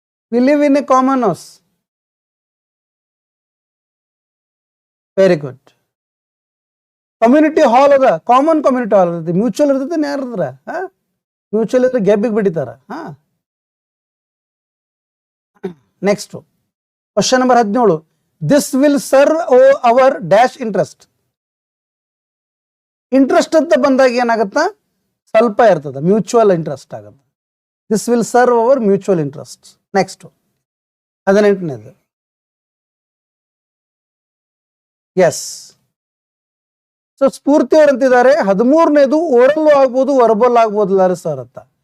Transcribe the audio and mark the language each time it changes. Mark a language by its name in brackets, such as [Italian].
[English] We live in a common house. Very good. Community hall [Kannada] ಅದ. Common community ಹಾಲ್ ಇರ್ತೈತಿ. Mutual ಇರ್ತೈತಿ. ಯಾರದ್ರ mutual ಇದ್ರೆ ಗೆಬ್ಬಿಗೆ ಬಿಡಿತಾರ. [English] Next, question number 17. This will serve our dash interest. [Kannada] Interest ಅಂತ ಬಂದಾಗ ಏನಾಗತ್ತ, ಸ್ವಲ್ಪ ಇರ್ತದ, ಮ್ಯೂಚುವಲ್ ಇಂಟ್ರೆಸ್ಟ್ ಆಗುತ್ತೆ. [English] This will serve our mutual interest. Next [Kannada] 18ನೇದು. S. So ಸ್ಫೂರ್ತಿ ಅವ್ರು ಅಂತಿದ್ದಾರೆ 13ನೇದು ಓರಲ್ ಆಗ್ಬೋದು, ವರ್ಬಲ್ ಆಗ್ಬೋದಿಲ್ಲ ಸರ್ ಅಂತ.